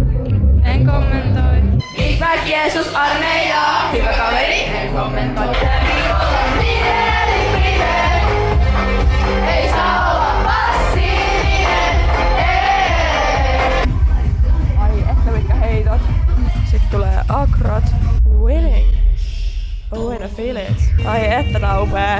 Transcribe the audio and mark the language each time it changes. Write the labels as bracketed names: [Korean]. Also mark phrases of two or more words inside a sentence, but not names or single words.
[Finnish] Hyvä Jeesus armeija, hyvä kaveri, en kommentoi. Ei saa olla passiivinen. Ai että mitkä heitot. Sitten tulee akrot. [English] Winning. Oh, and I feel it. [Finnish] Ai että tää on upea.